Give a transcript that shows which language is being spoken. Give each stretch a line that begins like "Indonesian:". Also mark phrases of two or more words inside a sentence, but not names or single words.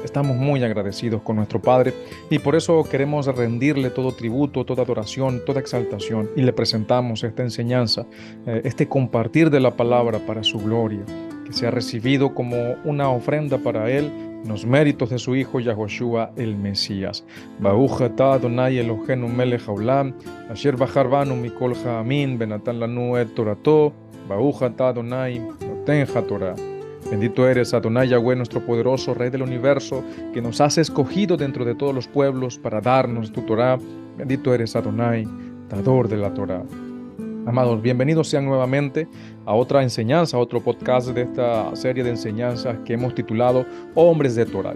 Spanish: Estamos muy agradecidos con nuestro Padre y por eso queremos rendirle todo tributo, toda adoración, toda exaltación y le presentamos esta enseñanza, este compartir de la palabra para su gloria, que sea recibido como una ofrenda para Él en los méritos de su Hijo Yahoshua el Mesías.
Hebrew: ברוך אתה אדוני אלוהינו מלך העולם אשר בחר בנו מכל העמים ונתן לנו את תורתו ברוך אתה אדוני נותן התורה.
Spanish: Bendito eres, Adonai Yahweh, nuestro poderoso Rey del universo, que nos has escogido dentro de todos los pueblos para darnos tu Torah. Bendito eres, Adonai, dador de la Torah. Amados, bienvenidos sean nuevamente a otra enseñanza, a otro podcast de esta serie de enseñanzas que hemos titulado Hombres de Torah.